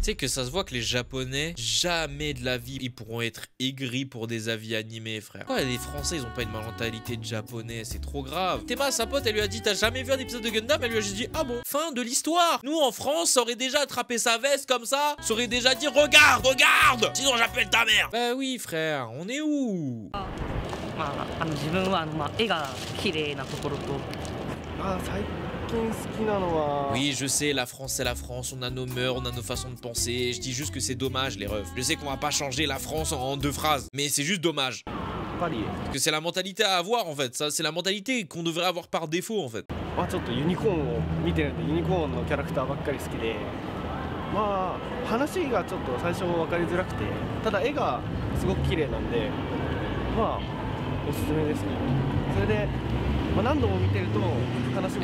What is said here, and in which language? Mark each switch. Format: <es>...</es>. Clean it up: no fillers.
<fr>Tu sais que ça se voit que les Japonais, jamais de la vie, ils pourront être aigris pour des avis animés, frère. Pourquoi les Français, ils ont pas une mentalité de Japonais? C'est trop grave. Théma, sa pote, elle lui a dit, t'as jamais vu un épisode de Gundam? Elle lui a juste dit, ah bon, fin de l'histoire. Nous, en France, ça aurait déjà attrapé sa veste comme ça, ça aurait déjà dit, regarde, regarde, sinon j'appelle ta mère. Bah oui, frère, on est où?</fr> <ja>まあ自分はまあ絵が綺麗なところと。最近好きなのは。</ja> <fr>Oui, je sais, la France, c'est la France, on a nos mœurs, on a nos façons de penser. Je dis juste que c'est dommage, les refs. Je sais qu'on va pas changer la France en 2 phrases, mais c'est juste dommage.</fr> <ja>やっぱり</ja> <fr>Parce que c'est la mentalité à avoir, en fait. Ça, c'est la mentalité qu'on devrait avoir par défaut, en fait.</fr> <ja>まあちょっとユニコーンを見てるんでユニコーンのキャラクターばっかり好きで、まあ話がちょっと最初分かりづらくて、ただ絵がすごく綺麗なんで、まあおすすめですね。それで、まあ、何度も見てると話も</ja>